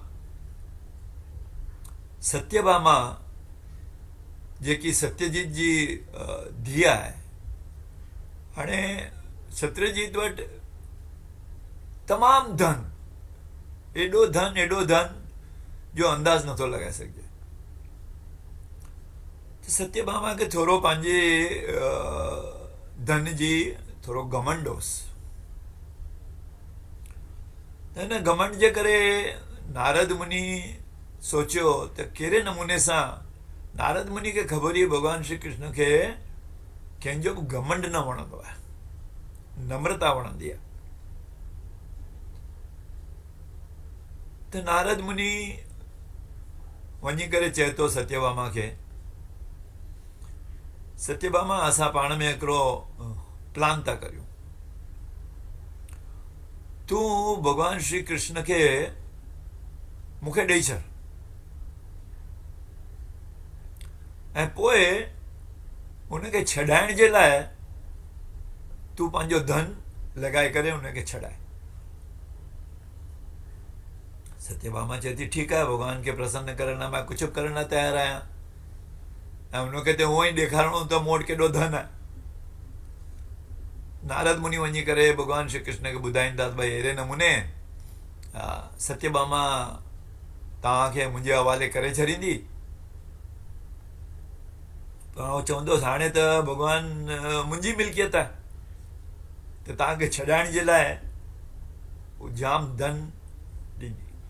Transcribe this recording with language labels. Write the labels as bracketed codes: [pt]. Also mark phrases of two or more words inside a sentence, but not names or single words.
[sd] सत्यभामा जेकी सत्यजीत जी धीउ आहे, हाणे सत्यजीत वटि तमामु धन, एॾो धन जो अंदाज़ नथो लॻाए सघिजे। त सत्यभामा खे थोरो पंहिंजे धन जी थोरो घमंड होसि। त हिन घमंड जे करे नारद मुनि सोचियो त कहिड़े नमूने सां, नारद मुनि खे ख़बर हुई भॻवान श्री कृष्ण खे कंहिंजो बि घमंड न वणंदो आहे, नम्रता वणंदी आहे। त नारद मुनि वञी करे चए थो सत्यभामा खे, सत्यभामा असां पाण में हिकिड़ो प्लान था करियूं। तूं भॻवान श्री कृष्ण खे मूंखे ॾेई छॾ, ऐं पोइ उनखे छॾाइण जे लाइ तूं पंहिंजो धन लॻाए करे उनखे छॾाए। सत्यभामा चए थी ठीकु आहे, भॻवान खे प्रसन्न करण लाइ मां कुझु बि करण लाइ तयारु आहियां, ऐं उनखे त हूअं ई ॾेखारिणो त मूं वटि केॾो धन आहे। नारद मुनि वञी करे भॻवान श्री कृष्ण खे ॿुधाईंदा भई अहिड़े नमूने सत्यभामा तव्हांखे मुंहिंजे हवाले करे छॾींदी, पर उहो चवंदोसि हाणे त भॻवान मुंहिंजी मिल्कियत आहे, त तव्हांखे छॾाइण जे लाइ उहो जाम धन ॾींदी।